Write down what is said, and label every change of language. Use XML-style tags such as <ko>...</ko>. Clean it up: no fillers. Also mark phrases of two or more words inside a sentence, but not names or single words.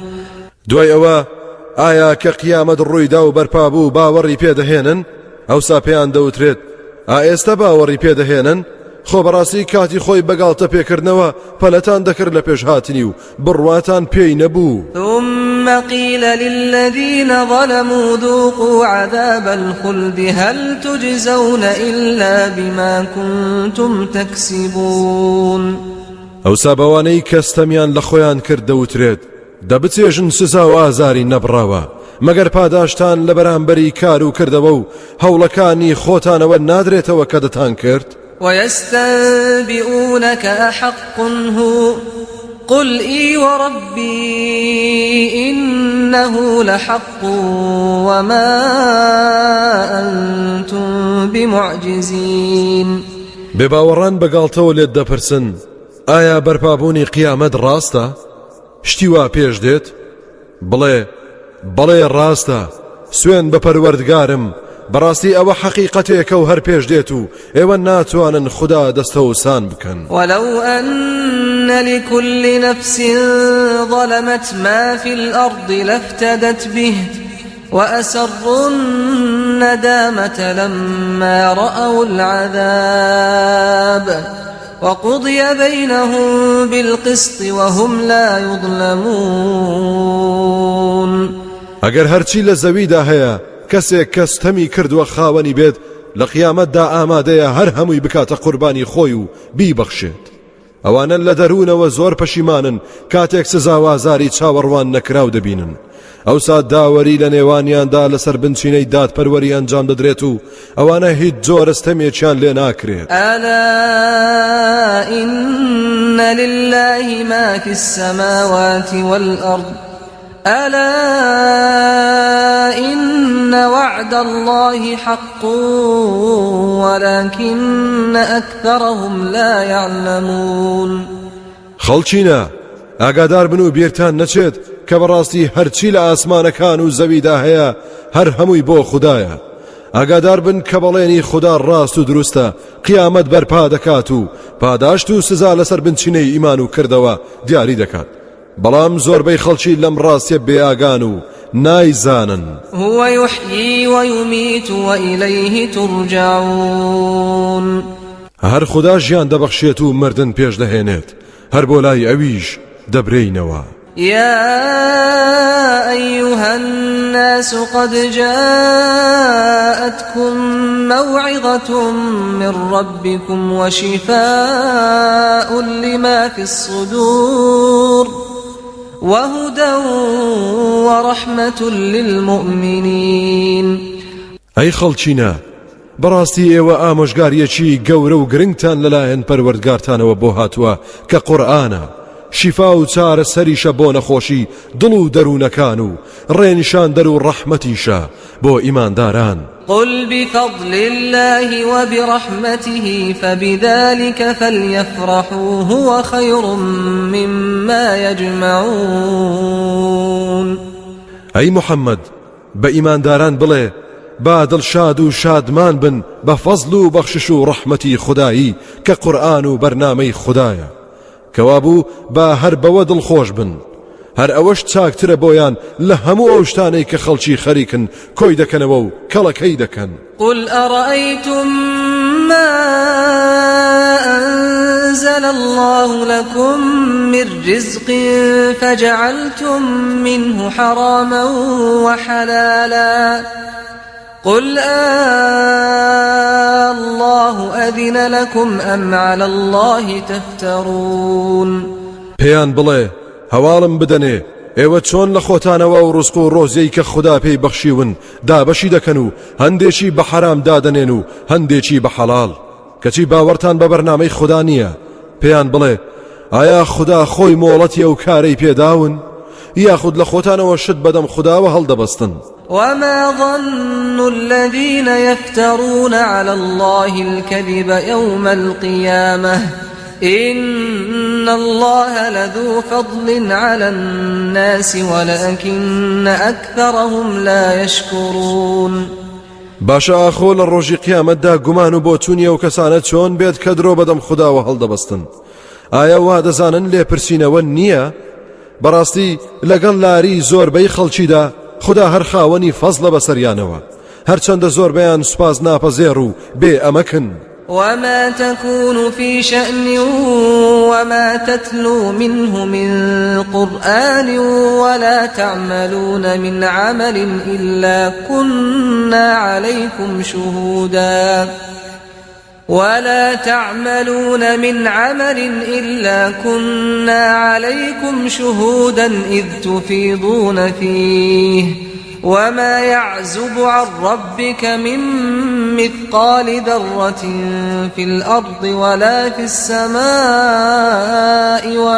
<ckb>دوای ئەوە ئایا کە قیامەت ڕوویدا و بەرپا بوو باوەڕی پێدەهێنن ئەوسا پێیان دەوترێت ئێستا باوەڕی پێدەهێنن خۆ بەڕاستی کاتی خۆی بەگاڵتە پێکردنەوە پەلەتان دەکرد لە پێش هاتنی و بڕواتان پێی نەبوو.</ckb> <ar>ثم قيل للذين ظلموا ذوقوا عذاب الخلد هل تجزون إلا بما كنتم تكسبون.</ar> <ckb>ئەوسا بەوانەی کەستەمیان لە خۆیان کرد دەوترێت دەبچێژن سزا و ئازاری نەبڕاوە مەگەر پاداشتان لە بەرامبەری کار و کردەوە و هەوڵەکانی خۆتانەوە نادرێتەوە کە دەتان کرد.</ckb> <ar>ويستنبئونك أحق هو قل إي وربي إنه لحق وما أنتم بمعجزين.</ar> <ckb>بێباوەڕان بەگاڵتەوە لێت دەپرسن ئایا بەرپابوونی قیامەت ڕاستە؟ شتی وا پێش دێت؟ بڵێ ڕاستە سوێن بە پەروەردگارم بەڕاستی ئەوە حەقیقەتێکە و هەر پێش دێت و ئێوە ناتوانن خوددا دەستەوسان بکەن.</ckb> <ar>ولو أن لكل نفس ظلمت ما في الأرض لافتدت به وأسروا الندامة لما رأوا العذاب وقضي بينهم بالقسط وهم لا يظلمون.</ar> <ckb>ئەگەر هەرچی لە زەویدا هەیە کەسێک کەستەمی کردووە خاوەنی بێت لە قیامەتدا ئامادەیە هەر هەمووی بکاتە قوربانی خۆی و بیبەخشێت. ئەوانە لە دەروونەوە زۆر پەشیمانن کاتێک سزاوازاری چاوەڕوان نەکراو دەبینن. ئەوسا داوەری لە نێوانیاندا لەسەر بنچینەی دادپەروەری ئەنجام دەدرێت و ئەوانە هیچ جۆرەستەمێکیان لێ ناکرێت.</ckb> <ar>ألا إن لله ما في السماوات والأرض ألا إن وعد الله حق ولكن أكثرهم لا يعلمون.</ar> <ckb>خەڵچینە ئاگادار بن و بیرتان نەچێت کە بەڕاستی هەرچی لە ئاسمانەکان و زەویدا هەیە هەر هەمووی بۆ خوددایە. ئاگادار بن کە بەڵێنی خوددا ڕاست و دروستە، قیامەت بەرپا دەکات و پاداشت و سزا لەسەر بنچینەی ئیمان و کردەوە دیاری دەکات. بەڵام زۆربەی خەڵکی لەم ڕاستیە بێئاگان و نایزانن.</ckb> <ar>هو يحيي ويميت وإليه ترجعون.</ar> <ckb>هەر خوددا ژیان دەبەخشێت و مردن پێش دەهێنێت، هەر بۆ لای ئەویش دەبرێینەوە.</ckb> <ar>يا أيها الناس قد جاءتكم موعظة من ربكم وشفاء لما في الصدور وهدى ورحمة للمؤمنين.</ar> <ckb>ئەی خەڵچینە، بەڕاستی ئێوە ئامۆژگاریەکی گەورە و گرنگتان لەلایەن پەروەردگارتانەوە بۆ هاتووە کە قورئانە، شیفا و چارە سەریشە بۆ نەخۆشی دڵ و دەروونەکان و ڕێنیشاندەر و ڕەحمەتیشە بۆ ئیمانداران.</ckb> <ar>قل بفضل الله وبرحمته فبذلك فليفرحوا هو خير مما يجمعون.</ar> <ckb>ئەی محەممەد، بە ئیمانداران بڵێ با دڵشاد و شادمان بن بە فەزل و بەخشش و ڕەحمەتی خودایی کە قورئان و بەرنامەی خوددایە، کەوابوو با هەر بەوە دڵخۆش بن. هەر ئەوەش چاکترە بۆیان لە هەموو ئەو شتانەی کە خەڵکی خەریکن کۆی دەکەنەوە و کەڵەکەی دەکەن.</ckb> <ar>قل أرأيتم ما أنزل الله لكم من رزق فجعلتم منه حراما وحلالا قل الله أذن لكم أم على الله تفترون.</ar> <ckb>پێیان بڵێ هەواڵم بدەنێ، ئێوە چۆن لە خۆتانەوە و ڕزق و ڕۆزیەی کە خوددا پێی بەخشیون دابەشی دەکەن و هەندێکی بە حرام دادەنێن و هەندێکی بە حەڵاڵ، کەچی باوەڕتان بە بەرنامەی خوددا نییە. پێیان بڵێ ئایا خوددا خۆی مۆڵەتی ئەو کارەی پێداون، یاخود لە خۆتانەوە شت بەدەم خودداوە هەڵدەبەستن؟</ckb> <ar>وما ظن الذين يفترون على الله الكذب يوم القيامة إن الله لذو فضل على الناس ولكن أكثرهم لا يشكرون.</ar> <ckb>باشا ئاخۆ لە ڕۆژی قیامەتدا گومان و بۆچوونیە و کەسانە چۆن بێت کە درۆ بەدەم خودداوە هەڵدەبەستن؟ ئایا وا دەزانن لێپرسینەوە نییە؟ بەڕاستی لەگەڵ لاری زۆربەی خەڵکیدا خوددا هەر خاوەنی فەزلە بەسەریانەوە، هەرچەندە زۆربەیان سوپاس ناپەزێر و بێ ئەمەکن.</ckb> <ar>وما تكون في شأن وما تتلو منه من قرآن ولا تعملون من عمل إلا كنا عليكم شهودا إذ تفيضون فيه وما يعزب عن ربك من مثقال ذرة في الأرض ولا في السماء</ar>